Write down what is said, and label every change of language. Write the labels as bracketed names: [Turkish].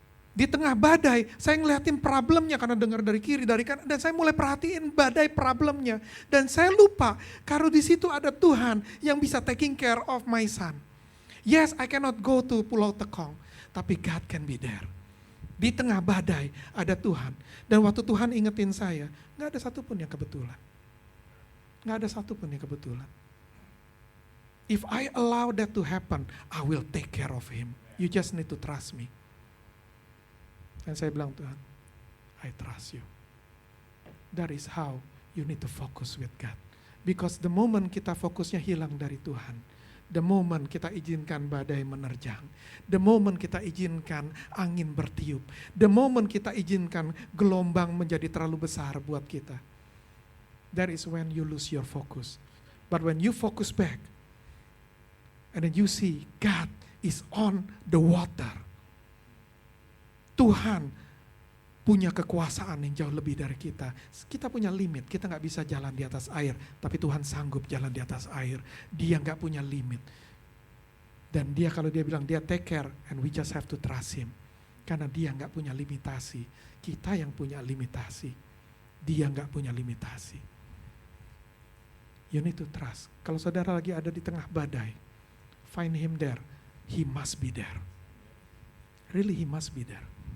[Indonesian] Di tengah badai, saya ngeliatin problemnya karena dengar dari kiri, dari kanan, dan saya mulai perhatiin badai problemnya. Dan saya lupa, kalau di situ ada Tuhan yang bisa [English] taking care of my son. Yes, I cannot go to Pulau Tekong, tapi God can be there. [Indonesian] Di tengah badai ada Tuhan. Dan waktu Tuhan ingetin saya, gak ada satupun yang kebetulan. Gak ada satupun yang kebetulan. [English] If I allow that to happen, I will take care of him. You just need to trust me. [Indonesian] Dan saya bilang, Tuhan, [English] I trust you. That is how you need to focus with God. Because the moment [Indonesian] kita fokusnya hilang dari Tuhan, [English] the moment [Indonesian] kita izinkan badai menerjang, the moment kita izinkan angin bertiup, the moment kita izinkan gelombang menjadi terlalu besar buat kita, [English] that is when you lose your focus. But when you focus back, and then you see God is on the water, [Indonesian] Tuhan punya kekuasaan yang jauh lebih dari kita. Kita punya limit, kita gak bisa jalan di atas air, tapi Tuhan sanggup jalan di atas air. Dia gak punya limit. Dan dia kalau dia bilang dia [English] take care, and we just have to trust him. [Indonesian] Karena dia gak punya limitasi, kita yang punya limitasi. Dia gak punya limitasi. [English] You need to trust. [Indonesian] Kalau saudara lagi ada di tengah badai, [English] find him there. He must be there. Really, he must be there.